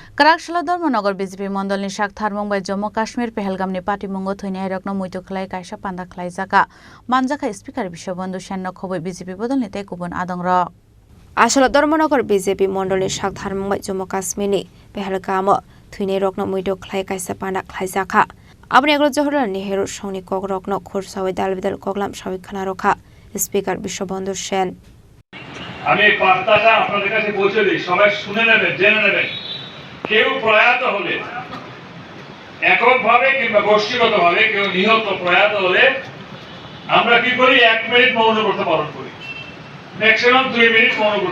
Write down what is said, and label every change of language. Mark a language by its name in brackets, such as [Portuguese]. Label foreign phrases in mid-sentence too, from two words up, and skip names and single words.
[Kok Borok] Karakshila Dharmanagar BJP Mandal ni Shak Tharmong by Jammu Kashmir Pahalgam ni Party Mungo Thoini Hairokno Muito Khlai Kaisa Panda Khlai Jaka Manjaka Speaker Bishobandhu Shenno Khoboi BJP Bodol Nite Kubun Adongra Ashila Dharmanagar BJP Mandal ni Shak Tharmong by Jammu Kashmir ni Pahalgam Thoini Hairokno Muito Khlai Kaisa Panda Khlai Jaka Abni Agro Jawaharlal Nehru Songni Kogrokno Khursawi Dalbidal Koglam Shawik Khana Rokha Speaker Bishobandhu Shen [Bangla] আমি বার্তাটা আপনাদের কাছে পৌঁছে দিই সবাই শুনে নেবেন জেনে নেবেন কেউ প্রয়াত হলে এককভাবে কিংবা গোষ্ঠীগতভাবে কেউ নিহত প্রয়াত হলে আমরা কি করি 1 মিনিট মৌন ব্রত পালন করি ম্যাক্সিমাম 2 মিনিট মৌন ব্রত